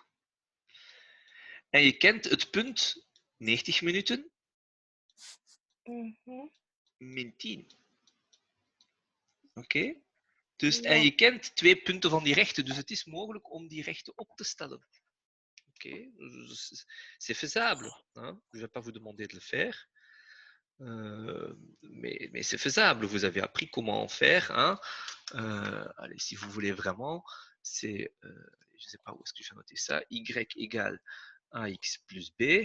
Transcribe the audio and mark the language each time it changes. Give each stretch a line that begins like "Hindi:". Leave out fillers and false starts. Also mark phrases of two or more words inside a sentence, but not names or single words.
Dutch: En je kent het punt 90 minuten min 10. Oké? Dus, Ja. en je kent 2 punten van die rechten, dus het is mogelijk om die rechten op te stellen. Oké?
French: C'est faisable. Hein? Je ne vais pas vous demander de le faire. Mais c'est faisable. Vous avez appris comment en faire. Hein? Allez, si vous voulez vraiment, c'est, je ne sais pas où est-ce que je vais noter ça, y égale ax plus b.